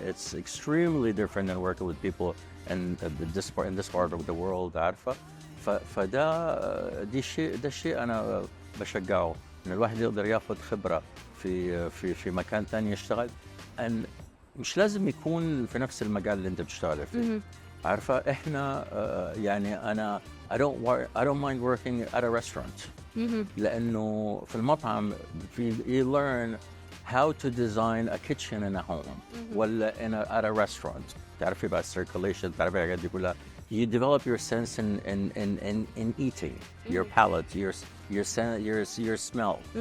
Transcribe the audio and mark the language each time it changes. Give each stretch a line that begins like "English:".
English: It's extremely different than working with people in this part of the world.
Arabic: عارفة, ده الشيء أنا بشجعه إن الواحد يقدر ياخد خبرة في مكان ثاني يشتغل. مش لازم يكون في نفس المجال اللي أنت بتشتغل فيه. عارفة, إحنا يعني أنا
English: I don't mind working at a restaurant.
Arabic: لأنه في المطعم
English: you learn how to design a kitchen in a home ولا at a restaurant.
Arabic: تعرفي بقى
English: circulation,
Arabic: تعرفي الحاجات دي كلها.
English: You develop your sense in eating, your palate, your smell.